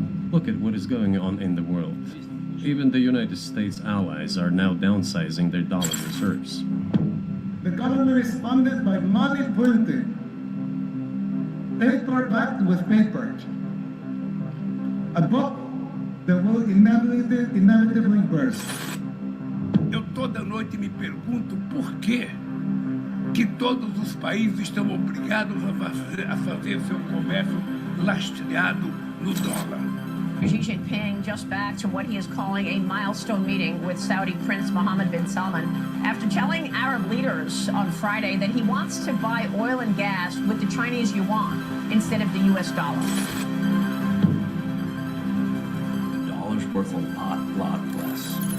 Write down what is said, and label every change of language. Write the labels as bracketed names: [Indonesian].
[English] Look at what is going on in the world. Even the United States allies are now downsizing their dollar reserves. The government responded by money printing, paper backed with paper, a book that will inevitably burst. [Portuguese] Eu toda noite me pergunto por que todos os países estão obrigados a fazer seu comércio lastreado no dólar. [English] Xi Jinping just back to what he is calling a milestone meeting with Saudi Prince Mohammed bin Salman after telling Arab leaders on Friday that he wants to buy oil and gas with the Chinese yuan instead of the US dollar. The dollar's worth a lot less.